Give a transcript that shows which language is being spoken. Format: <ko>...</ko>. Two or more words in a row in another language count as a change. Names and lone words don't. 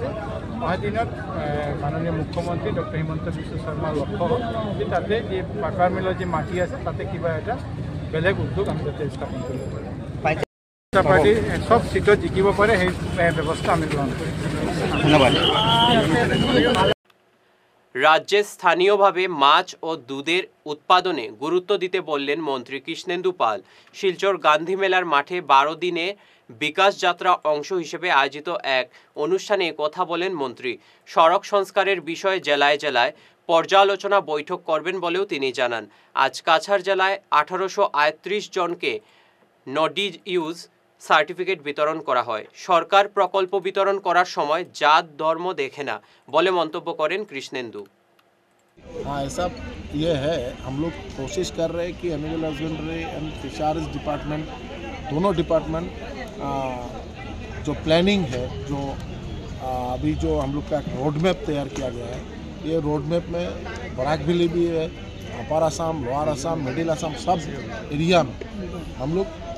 <as>অহা দিনত মাননীয় মুখ্যমন্ত্ৰী ডক্টৰ হিমন্ত বিশ্ব শৰ্মাৰ লক্ষ্য হ'ল যে তাতে যি পেপাৰ মিলৰ যি মাটি আছে তাতে কিবা এটা বেলেগ উদ্যোগ আমি যাতে স্থাপন কৰিব পাৰোঁ। পাৰ্টি সব চিটত জিকিব পাৰে সেই ব্যৱস্থা আমি গ্ৰহণ কৰিম। ধন্যবাদ।</as> <bn>রাজ্যে স্থানীয়ভাবে মাছ ও দুধের উৎপাদনে গুরুত্ব দিতে বললেন মন্ত্রী কৃষ্ণেন্দু পাল। শিলচর গান্ধী মেলার মাঠে 12 দিনে বিকাশ যাত্রা অংশ হিসেবে আয়োজিত এক অনুষ্ঠানে কথা বলেন মন্ত্রী। সড়ক সংস্কারের বিষয়ে জেলায় জেলায় পর্যালোচনা বৈঠক করবেন বলেও তিনি জানান। আজ কাছাড় জেলায় 1838 জনকে নডি ইউজ সার্টিফিকেট বিতরণ করা হয়। সরকার প্রকল্প বিতরণ করার সময় জাত ধর্ম দেখে না বলে মন্তব্য করেন কৃষ্ণেন্দু।</bn> <hi>हाँ, ऐसा ये है, हम लोग कोशिश कर रहे हैं कि</hi> <en>animal husbandry and fisheries department,</en> <hi>दोनों डिपार्टमेंट जो प्लानिंग है, जो अभी जो हम लोग का</hi> <en>road map</en> <hi>तैयार किया गया है, ये</hi> <en>road map</en> <hi>में बराक वैली भी है, अपर असम, लोअर असम, मिडिल असम, सब एरिया में हम लोग</hi>